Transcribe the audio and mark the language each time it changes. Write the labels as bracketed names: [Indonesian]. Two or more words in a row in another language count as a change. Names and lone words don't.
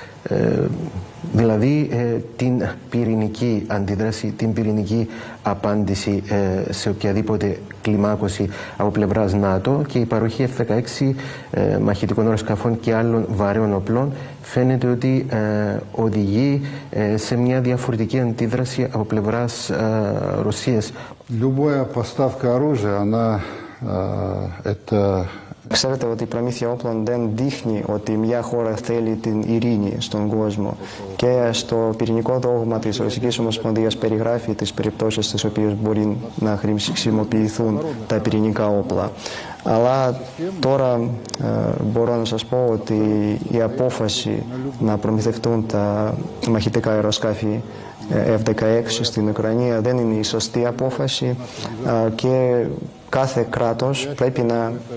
[Greek] δηλαδή την πυρηνική αντίδραση, την πυρηνική απάντηση σε οποιαδήποτε κλιμάκωση από πλευράς ΝΑΤΟ, και η παροχή F-16 μαχητικών αεροσκαφών και άλλων βαρέων οπλών φαίνεται ότι οδηγεί σε μια διαφορετική αντίδραση από πλευράς Ρωσίας. [Russian] Любая поставка оружия, она это... [Greek] Ξέρετε ότι η προμήθεια όπλων δεν δείχνει ότι μια χώρα θέλει την ειρήνη στον κόσμο, και στο πυρηνικό δόγμα της Ρωσικής Ομοσπονδίας περιγράφει τις περιπτώσεις στις οποίες μπορεί να χρησιμοποιηθούν τα πυρηνικά όπλα. Αλλά τώρα μπορώ να σας πω ότι η απόφαση να προμηθευτούν τα μαχητικά αεροσκάφη F-16 στην Ουκρανία δεν είναι η σωστή απόφαση, και κάθε κράτος πρέπει να